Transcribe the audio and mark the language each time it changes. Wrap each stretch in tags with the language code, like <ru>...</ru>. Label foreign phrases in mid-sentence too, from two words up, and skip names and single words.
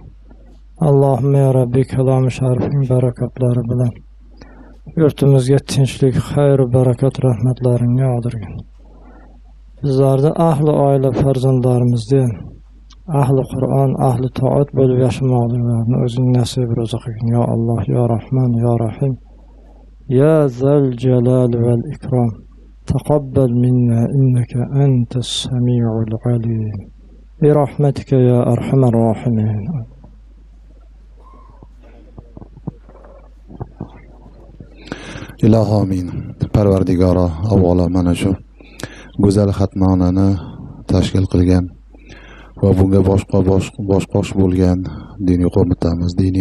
<ar>اللهم يا ربي,</ar> <uz>kalomi sharifing barakatlari bilan yurtimizga tinchlik, xayr, barakat, rahmatlaringni yog'dirgin. Bizlarni ahli oila farzandlarimizda ahli Qur'on, ahli toat bo'lib yashamoqliklarini o'zing nasib ro'za qilgin.</uz> <ar>يا الله, يا رحمن يا رحيم يا ذا الجلال والإكرام. تقبل منا إنك أنت السميع العليم. برحمتك يا أرحم الراحمين.</ar> <uz>Ilohi amin. Parvardigoro, avvalo mana shu go'zal xatmonani tashkil qilgan va bunga bosh bo'lgan diniy qo'mitamiz, diniy</uz>